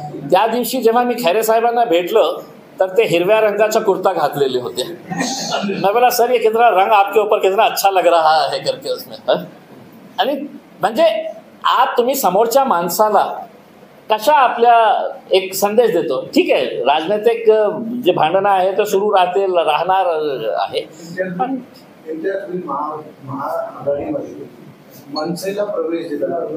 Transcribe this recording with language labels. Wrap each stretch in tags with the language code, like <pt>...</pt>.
<mr>त्या दिवशी जेव्हा मी खैरे साहेबांना भेटलं तर ते हिरव्या रंगाचा कुर्ता घातलेले होते.</mr> <hi>मैं बोला सर ये कितना रंग आपके ऊपर कितना अच्छा लग रहा है करके उसमें.</hi> <mr>आणि म्हणजे आप तुम्ही समोरच्या माणसाला कशा आपल्या एक संदेश देतो. ठीक आहे, राजनैतिक जे भांडणं आहे ते सुरू राहणार आहे, पण महाआघाडीमध्ये मनसेला प्रवेश दिला,</mr>